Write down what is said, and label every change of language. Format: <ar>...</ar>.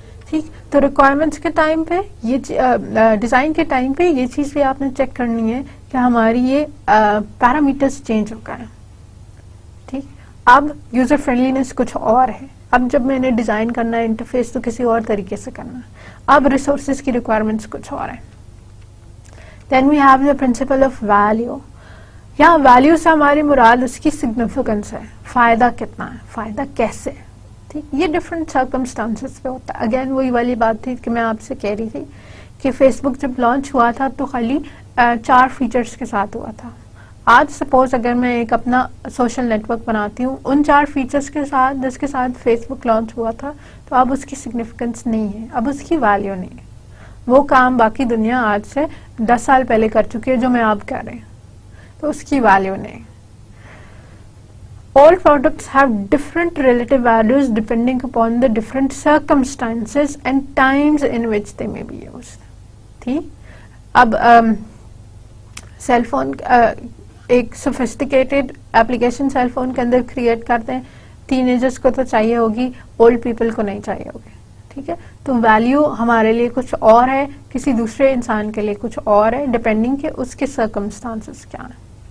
<ur>ٹھیک، تو ریکوائرمنٹس کے ٹائم پہ یہ ڈیزائن کے ٹائم پہ یہ چیز بھی آپ نے چیک کرنی ہے کہ ہماری یہ پیرامیٹرز چینج ہو گئے ہیں. ٹھیک، اب یوزر فرینڈلینس کچھ اور ہے. اب جب میں نے ڈیزائن کرنا ہے انٹرفیس تو کسی اور طریقے سے کرنا ہے. اب ریسورسز کی ریکوائرمنٹس کچھ اور ہیں.</ur> <en>Then we have the principle of value.</en> <ur>یہاں ویلیو سے ہماری مراد اس کی سگنیفیکنس ہے، فائدہ کتنا ہے، فائدہ کیسے. ٹھیک، یہ ڈفرینٹ سرکمسٹانسز پہ ہوتا ہے. اگین وہی والی بات تھی کہ میں آپ سے کہہ رہی تھی کہ فیس بک جب لانچ ہوا تھا تو خالی 4 فیچرز کے ساتھ ہوا تھا. آج سپوز اگر میں ایک اپنا سوشل نیٹ ورک بناتی ہوں ان 4 فیچرز کے ساتھ جس کے ساتھ فیس بک لانچ ہوا تھا، تو اب اس کی سگنیفیکنس نہیں ہے، اب اس کی ویلیو نہیں ہے. وہ کام باقی دنیا آج سے 10 سال پہلے کر چکی ہے جو میں اب کر رہی ہوں، تو اس کی ویلیو نہیں.</ur> <en>All products have different relative values depending upon the different circumstances and times in which they may be used.</en> <ur>ٹھیک، اب سیل فون ایک سوفسٹیکیٹڈ اپلیکیشن سیل فون کے اندر کریٹ کرتے ہیں، ٹین ایجرس کو تو چاہیے ہوگی، اولڈ پیپل کو نہیں چاہیے ہوگی. ٹھیک ہے، تو ویلیو ہمارے لیے کچھ اور ہے، کسی دوسرے انسان کے لیے کچھ اور ہے، ڈپینڈنگ کہ اس کے سرکمسٹانسز کیا ہیں.</ur>